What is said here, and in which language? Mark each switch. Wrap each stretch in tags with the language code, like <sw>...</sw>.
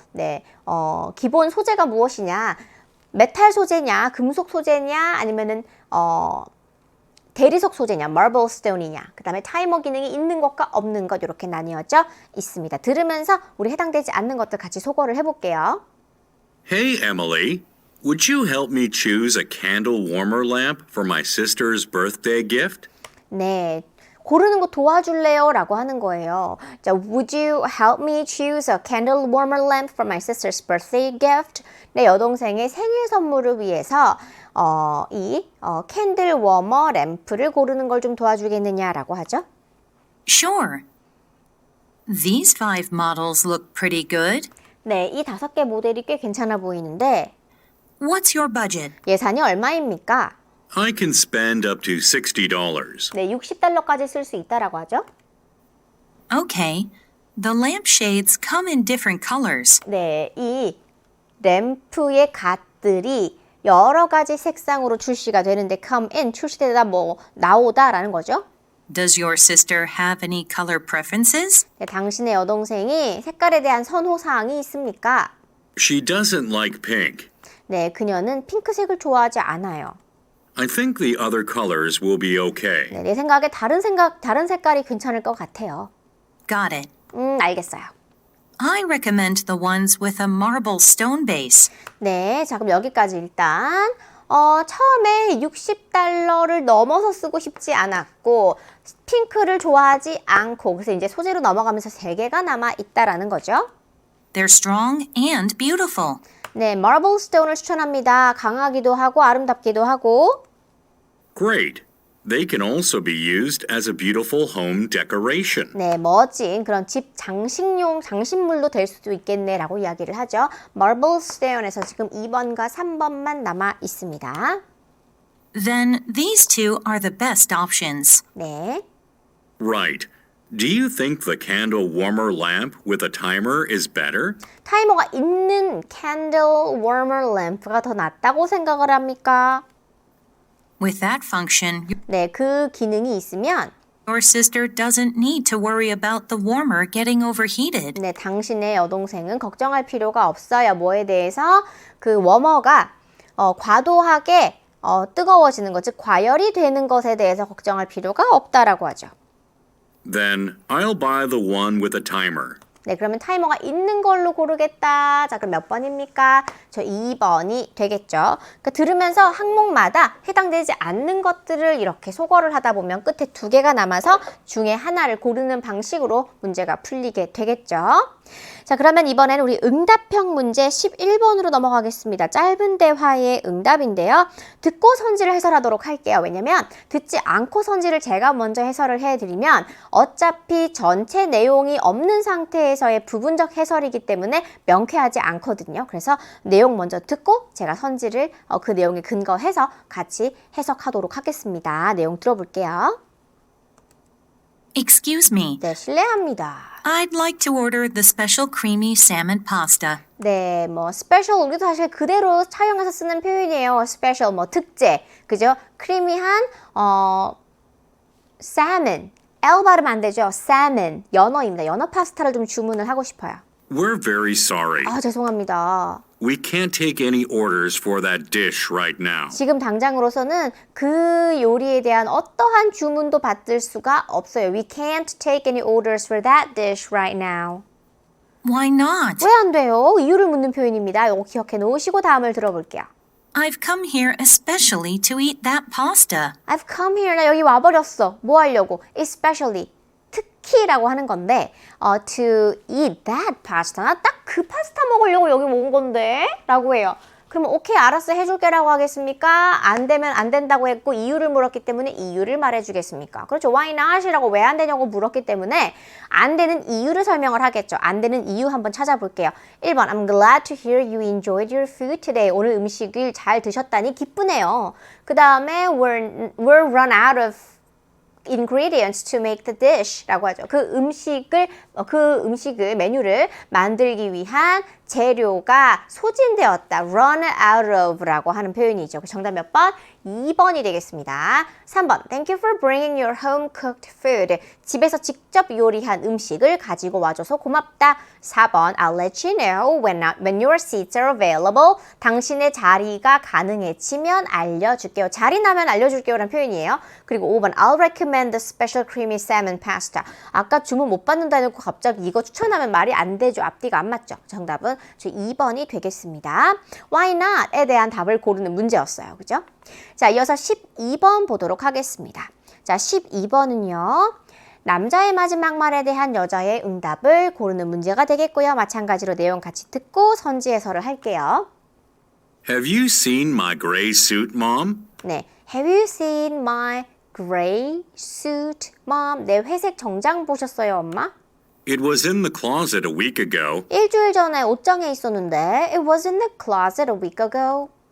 <ko>네, 기본 소재가 무엇이냐? 메탈 소재냐? 금속 소재냐? 아니면은 대리석 소재냐, marble stone이냐, 그 다음에 타이머 기능이 있는 것과 없는 것 이렇게 나뉘어져 있습니다. 들으면서 우리 해당되지 않는 것들 같이 소거를 해볼게요.</ko> <en>Hey, Emily. Would you help me choose a candle warmer lamp for my sister's birthday gift?</en> <ko>네, 고르는 거 도와줄래요? 라고 하는 거예요.</ko> <en>자, would you help me choose a candle warmer lamp for my sister's birthday gift?</en> <ko>내 여동생의 생일 선물을 위해서 이 캔들 워머 램프를 고르는 걸 좀 도와주겠느냐라고 하죠.</ko> <en>Sure. These 5 models look pretty good.</en> <ko>네, 이 5개 모델이 꽤 괜찮아 보이는데</ko> <en>What's your budget?</en> <ko>예산이 얼마입니까?</ko> <en>I can spend up to $60.</en> <ko>네, $60까지 쓸 수 있다라고 하죠.</ko> <en>Okay. The lampshades come in different colors.</en> <ko>네, 이 램프의 갓들이 여러 가지 색상으로 출시가 되는데 come in, 출시되다 뭐 나오다라는 거죠.</ko> <en>Does your sister have any color preferences?</en> <ko>네, 당신의 여동생이 색깔에 대한 선호사항이 있습니까?</ko> <en>She doesn't like pink.</en> <ko>네, 그녀는 핑크색을 좋아하지 않아요.</ko> <en>I think the other colors will be okay.</en> <ko>네, 내 생각에 다른 색깔이 괜찮을 것 같아요.</ko> <en>Got it.</en> <ko>알겠어요.</ko> <en>I recommend the ones with a marble stone base.</en> <ko>네, 자 그럼 여기까지 일단 처음에 $60를 넘어서 쓰고 싶지 않았고 핑크를 좋아하지 않고 그래서 이제 소재로 넘어가면서 3개가 남아 있다라는 거죠.</ko> <en>They're strong and beautiful.</en> <ko>네, marble stone을 추천합니다. 강하기도 하고 아름답기도 하고.</ko> <en>Great. They can also be used as a beautiful home decoration.</en> <ko>네, 멋진 그런 집 장식물로 될 수도 있겠네라고 이야기를 하죠. marble stone에서 지금 2번과 3번만 남아 있습니다.</ko> <en>Then these 2 are the best options.</en> <ko>네.</ko> <en>Right. Do you think the candle warmer lamp with a timer is better?</en> <ko>타이머가 있는 candle warmer lamp가 더 낫다고 생각을 합니까?</ko> <en>With that function,</en> <ko>네, 그 기능이 있으면</ko> <en>your sister doesn't need to worry about the warmer getting overheated.</en> <ko>네, 당신의 여동생은 걱정할 필요가 없어요. 뭐에 대해서? 그 워머가 과도하게 뜨거워지는 것, 즉 과열이 되는 것에 대해서 걱정할 필요가 없다라고 하죠.</ko> <en>Then I'll buy the one with a timer.</en> <ko>네, 그러면 타이머가 있는 걸로 고르겠다. 자, 그럼 몇 번입니까? 저 2번이 되겠죠. 그러니까 들으면서 항목마다 해당되지 않는 것들을 이렇게 소거를 하다 보면 끝에 2개가 남아서 중에 하나를 고르는 방식으로 문제가 풀리게 되겠죠. 자, 그러면 이번에는 우리 응답형 문제 11번으로 넘어가겠습니다. 짧은 대화의 응답인데요. 듣고 선지를 해설하도록 할게요. 왜냐면 듣지 않고 선지를 제가 먼저 해설을 해드리면 어차피 전체 내용이 없는 상태에서의 부분적 해설이기 때문에 명쾌하지 않거든요. 그래서 내용 먼저 듣고 제가 선지를 그 내용에 근거해서 같이 해석하도록 하겠습니다. 내용 들어볼게요.</ko> <en>Excuse me.</en> <ko>네, 실례합니다.</ko> <en>I'd like to order the special creamy salmon pasta.</en> <ko>네, 뭐 스페셜 우리도 사실 그대로 차용해서 쓰는 표현이에요. 스페셜 뭐 특제, 그죠? 크리미한 salmon, L 발음 안 되죠? salmon, 연어입니다. 연어 파스타를 좀 주문을 하고 싶어요.</ko> <en>We're very sorry.</en> <ko>아, 죄송합니다.</ko> <en>We can't take any orders for that dish right now.</en> <ko>지금 당장으로서는 그 요리에 대한 어떠한 주문도 받을 수가 없어요.</ko> <en>We can't take any orders for that dish right now. Why not?</en> <ko>왜 안 돼요? 이유를 묻는 표현입니다. 이거 기억해 놓으시고 다음을 들어볼게요.</ko> <en>I've come here especially to eat that pasta. I've come here.</en> <ko>나 여기 와버렸어. 뭐 하려고? Especially. 특히라고 하는 건데</ko> <en>to eat that pasta.</en> <ko>나 딱 그 파스타 먹으려고 여기 온 건데? 라고 해요. 그러면 오케이 알았어 해줄게 라고 하겠습니까? 안 되면 안 된다고 했고 이유를 물었기 때문에 이유를 말해주겠습니까? 그렇죠.</ko> <en>Why not?</en> <ko>이라고 왜 안 되냐고 물었기 때문에 안 되는 이유를 설명을 하겠죠. 안 되는 이유 한번 찾아볼게요.</ko> <en>1번 I'm glad to hear you enjoyed your food today.</en> <ko>오늘 음식을 잘 드셨다니 기쁘네요. 그 다음에</ko> <en>we're run out of ingredients to make the dish</en> <ko>라고 하죠. 그 음식을 메뉴를 만들기 위한 재료가 소진되었다. run out of 라고 하는 표현이죠. 그 정답 몇 번? 2번이 되겠습니다.</ko> <en>3번 Thank you for bringing your home cooked food.</en> <ko>집에서 직접 요리한 음식을 가지고 와줘서 고맙다.</ko> <en>4번 I'll let you know when your seats are available.</en> <ko>당신의 자리가 가능해지면 알려줄게요. 자리 나면 알려줄게요 라는 표현이에요.</ko> <en>그리고 5번 I'll recommend the special creamy salmon pasta.</en> <ko>아까 주문 못 받는다 해놓고 갑자기 이거 추천하면 말이 안 되죠. 앞뒤가 안 맞죠. 정답은 2번이 되겠습니다.</ko> <en>Why not?</en> <ko>에 대한 답을 고르는 문제였어요. 그죠? 자, 이어서 12번 보도록 하겠습니다. 자, 12번은요. 남자의 마지막 말에 대한 여자의 응답을 고르는 문제가 되겠고요. 마찬가지로 내용 같이 듣고 선지 해설을 할게요.</ko> <en>Have you seen my gray suit, Mom? 네, Have you seen my gray suit, Mom?</en> <ko>내 회색 정장 보셨어요, 엄마?</ko> <en>It was in the closet a week ago,</en> <ko>일주일 전에 옷장에 있었는데</ko> <en>It was in the closet a week ago.</en>